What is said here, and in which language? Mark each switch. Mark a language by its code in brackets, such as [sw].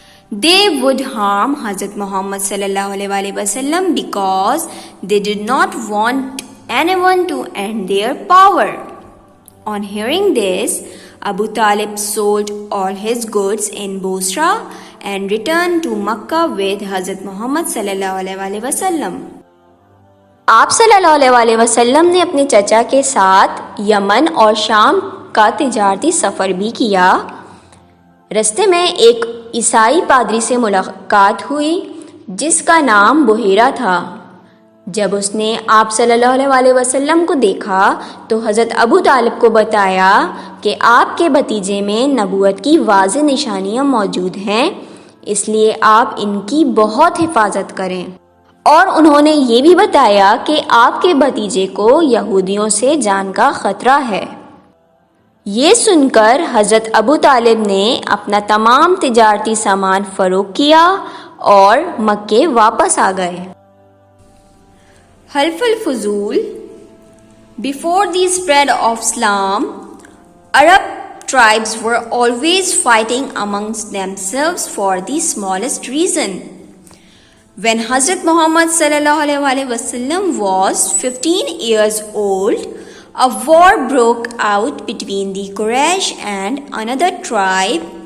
[en] They would harm Hazrat Muhammad sallallahu alaihi wasallam because they did not want anyone to end their power. On hearing this, Abu Talib sold all his goods in Bosra and returned to Makkah with Hazrat Muhammad sallallahu alaihi wasallam. [hi] आप सल्लल्लाहु अलैहि वसल्लम ने अपने चचा के साथ Yemen और शाम का तिजारती सफ़र भी किया। रास्ते में एक ईसाई पादरी से मुलाकात हुई जिसका नाम बुहेरा था। जब उसने आप सल्लल्लाहु अलैहि वसल्लम को देखा तो हज़रत अबू तालिब को बताया कि आपके भतीजे में नबूवत की वाज़ेह निशानियाँ मौजूद हैं, इसलिए आप इनकी बहुत हिफाजत करें। और उन्होंने ये भी बताया कि आपके भतीजे को यहूदियों से जान का ख़तरा है। ये सुनकर हज़रत अबू तालिब ने अपना तमाम तिजारती सामान फ़रोख्त किया और मक्के वापस आ गए। हल्फ अल-फुज़ूल। [en] Before the spread of Islam, Arab tribes were always fighting amongst themselves for the smallest reason. When Hazrat Muhammad sallallahu alaihi wasallam was 15 years old, a war broke out between the Quraysh and another tribe.